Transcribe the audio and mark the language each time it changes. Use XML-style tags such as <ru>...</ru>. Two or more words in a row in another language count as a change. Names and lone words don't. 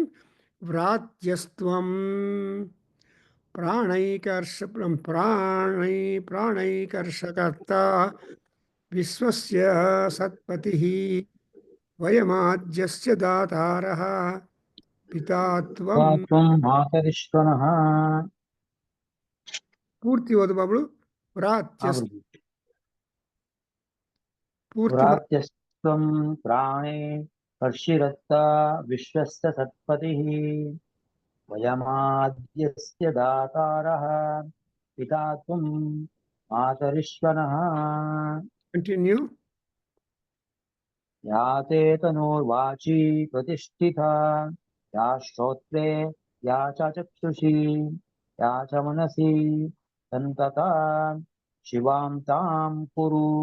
<sa>व्रात्यस्त्वं प्राणैकर्षकत्ता विश्वस्य सत्पतिः वयमाद्यस्य दातारः पितात्वं. त्वं मातरिश्वनः</sa> <kn>ಪೂರ್ತಿ ಓದು ಬಾಬಳು. ವ್ರಾತ್ಯಸ್ ಪೂರ್ತಿ</kn> <sa>व्रात्यस्त्वं प्राणे कर्षिरत्ता विश्वस्य सत्पतिः वयमाद्यस्य दातारः पिता त्वं मातरिश्वनः ಕಂಟಿನ್ಯೂ. या ते तनोर्वाची प्रतिष्ठिता या श्रोत्रे या च चक्षुषी या च मनसि सन्तता शिवां तां कुरु</sa>